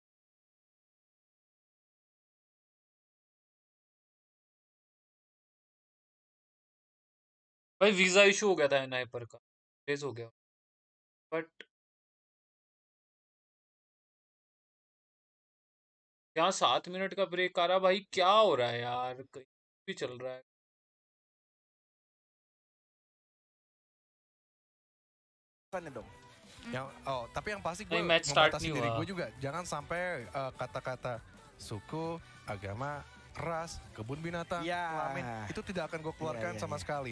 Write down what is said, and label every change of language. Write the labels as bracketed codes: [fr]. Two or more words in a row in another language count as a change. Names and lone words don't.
[hi] भाई [en] visa issue [hi] हो गया था नाइपर का रेज हो गया बट यहाँ 7 मिनट का ब्रेक आ रहा भाई क्या हो रहा है यार कहीं भी चल रहा है [id] dong. Tapi yang pasti gue [en] match start [id] membatasi nih, diri wah. gue juga. Jangan sampai kata-kata suku, agama, ras, kebun binatang, kelamin, itu tidak akan gue keluarkan sama sekali.